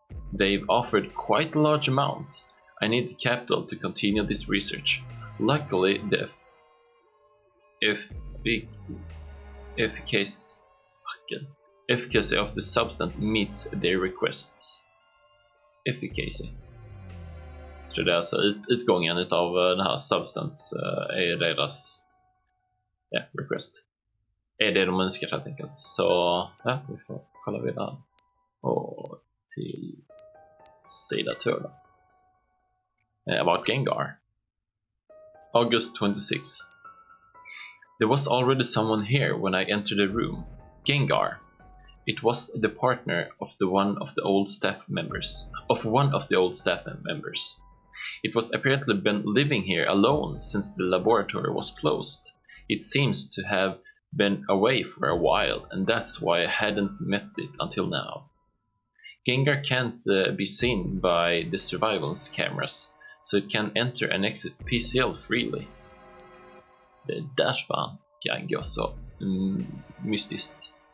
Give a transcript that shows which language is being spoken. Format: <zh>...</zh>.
<en>They've offered quite a large amount. I need the capital to continue this research. Luckily, the efficacy of the substance meets their requests. Efficacy.</en> <sv>Så det är alltså utgången av den här substance är deras request. Är det de önskar helt enkelt. Så ja, vi får kolla vidare. Och till sida 2 då.</sv> <en>About Gengar. August 26th. There was already someone here when I entered the room. Gengar. It was the partner of one of the old staff members. It was apparently been living here alone since the laboratory was closed. It seems to have been away for a while, and that's why I hadn't met it until now. Gengar can't be seen by the surveillance cameras, so it can enter and exit PCL freely.</en> <sv>Det är därför han kan gå så mystiskt.</sv>